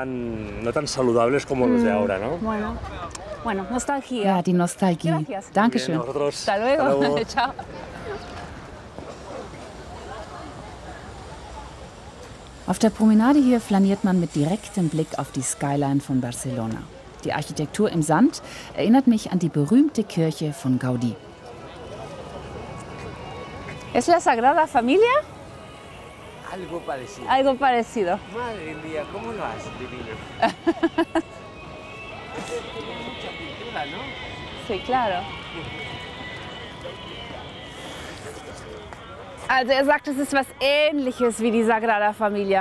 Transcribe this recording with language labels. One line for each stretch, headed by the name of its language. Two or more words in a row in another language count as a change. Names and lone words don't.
German: Ja, die Nostalgie. Dankeschön. Ciao. Auf der Promenade hier flaniert man mit direktem Blick auf die Skyline von Barcelona. Die Architektur im Sand erinnert mich an die berühmte Kirche von Gaudí.
Spanish: ¿Es la Sagrada Familia? Algo parecido. Algo parecido. Madre mía, ¿cómo lo has divino? Mucha pintura, ¿no? Sí, claro.
German: Also er sagt, es ist was Ähnliches wie die Sagrada Familia.